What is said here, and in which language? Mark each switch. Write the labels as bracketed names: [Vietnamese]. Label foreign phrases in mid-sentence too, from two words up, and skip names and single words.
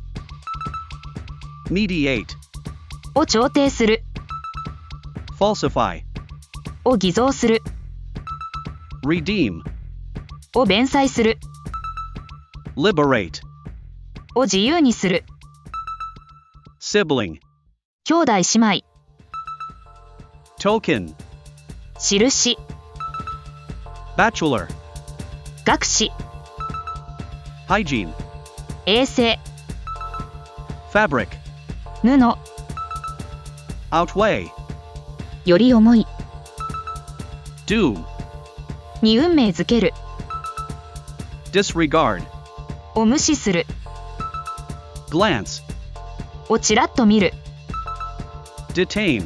[English] mediate, [Japanese] を調停する [English] falsify, [Japanese] を偽造する [English] redeem, [Japanese] を弁済する [English] liberate, [Japanese] を自由にする [English] sibling, [Japanese] 兄弟姉妹 [English] token, [Japanese] 印 [English] bachelor, [Japanese] 学士 [English] hygiene, [Japanese] 衛生 [English] fabric, [Japanese] 布 [English] outweigh, [Japanese] より重い [English] doom, [Japanese] に運命づける [English] disregard, [Japanese] を無視する [English] glance, [Japanese] をちらっと見る [English] detain,